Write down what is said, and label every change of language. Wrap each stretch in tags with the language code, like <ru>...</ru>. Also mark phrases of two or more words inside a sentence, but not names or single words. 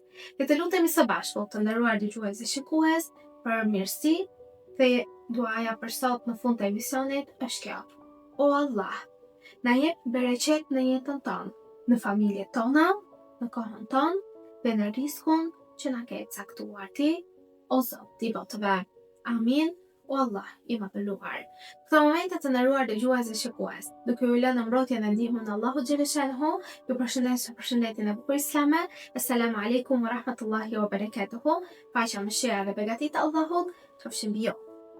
<sq>Le të lutemi së bashku, të nderuar dëgjues dhe shikues, për mirësi dhe duaja për sot në fund të emisionit është kjo: o Allah, na jep bereqet në jetën tonë, në familjet tona, në kohën tonë dhe në riskun që na ke caktuar ti, o Zot i botëve. Amin. O Allah i madhëruar. Këto momente të nderuar dëgjues dhe shikues, duke ju lënë në mbrojtjen dhe ndihmën e Allahut xhaleshanhu, ju përshëndes përshëndetjen e bukur islame.</sq> <ar>السلام عليكم ورحمة الله وبركاته.</ar> <sq>Paqja, mëshira dhe begatit e Allahut qofshin mbi ju.</sq>